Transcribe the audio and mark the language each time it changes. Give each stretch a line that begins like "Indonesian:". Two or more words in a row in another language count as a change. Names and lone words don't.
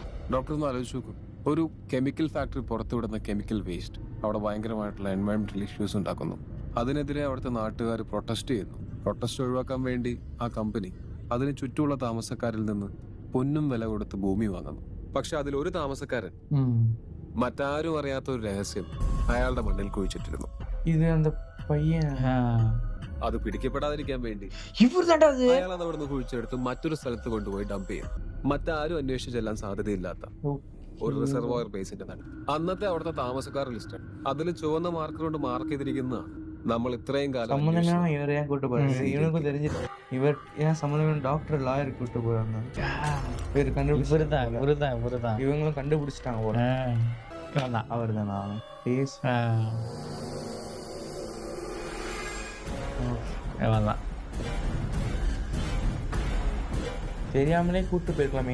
Malayalam: ഡോക്ടർ ഒന്ന് ആലോചിച്ച് നോക്കും, ഒരു
English: chemical factory
Malayalam: പുറത്തുവിടുന്ന
English: chemical waste
Malayalam: അവിടെ ഭയങ്കരമായിട്ടുള്ള
English: environmental issues
Malayalam: ഉണ്ടാക്കുന്നു. അതിനെതിരെ അവിടുത്തെ നാട്ടുകാർ പ്രൊട്ടസ്റ്റ് ചെയ്യുന്നു. പ്രൊട്ടസ്റ്റ് ഒഴിവാക്കാൻ വേണ്ടി ആ കമ്പനി അതിന് ചുറ്റുമുള്ള താമസക്കാരിൽ നിന്ന് പൊന്നും വില കൊടുത്ത് ഭൂമി വാങ്ങുന്നു. പക്ഷെ അതിലൊരു താമസക്കാരൻ മറ്റാരും അറിയാത്ത ഒരു രഹസ്യം അയാളുടെ മണ്ണിൽ കുഴിച്ചിട്ടിരുന്നു.
Tamil: இது அந்த பையன்
Malayalam: അത് പിടിക്കപ്പെടാതിരിക്കാൻ വേണ്ടി
Tamil: இவர் தாண்டா அது.
Malayalam: അയാൾ അത് അവിടുന്ന് കുഴിച്ചെടുത്ത് മറ്റൊരു സ്ഥലത്ത് കൊണ്ടുപോയി ഡംപ് ചെയ്യും. മറ്റാരും അന്വേഷിച്ച് ചെല്ലാൻ സാധ്യതയില്ലാത്ത ഒരു റിസർവോയർ ബേസിന്റെ തന്നെ അന്നത്തെ അവിടുത്തെ താമസക്കാർ ലിസ്റ്റ് അതിൽ ചുവന്ന മാർക്കർ കൊണ്ട് മാർക്ക് ചെയ്തിരിക്കുന്നതാണ് നമ്മൾ ഇത്രയും കാലം
Tamil: சம்மந்தமே இவர் ஏன் கூட்டு போறாங்க? இவனுக்கும் தெரிஞ்சிட்டு இவர் ஏன் சம்மந்தமே
English: doctor lawyer
Tamil: கூட்டு போறாங்க. இவர் கண்டுபிடிச்சு இவருதான். இவங்களும் கண்டுபிடிச்சிட்டாங்க போல. அவர் தானா? தெரியாமலே கூட்டு போயிருக்கலாம்.